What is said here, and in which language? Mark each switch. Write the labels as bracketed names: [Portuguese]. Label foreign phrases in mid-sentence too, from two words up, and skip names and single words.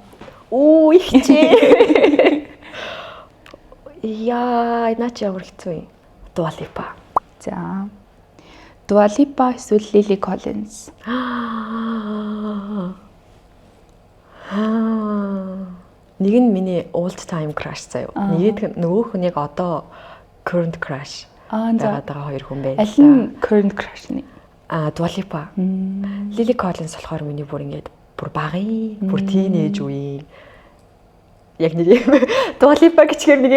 [Mongolian] Оо их чи. Яа, наач ямар хэцүү юм. Dua Lipa. За Dua Lipa эсвэл Lily Collins. Нэг нь миний [English] old time crush [Mongolian] заяа. Нөгөөх нь яг одоо [English] current crush. [Mongolian] Байгаа хоёр хүн байлаа. Аль нь [English] current crush [Mongolian] нь? Dua Lipa. Lily Collins болохоор миний бүр ингээд бүр багын, бүр teenage үеийн яг нэг юм Dua Lipa гэчихэр нэг юм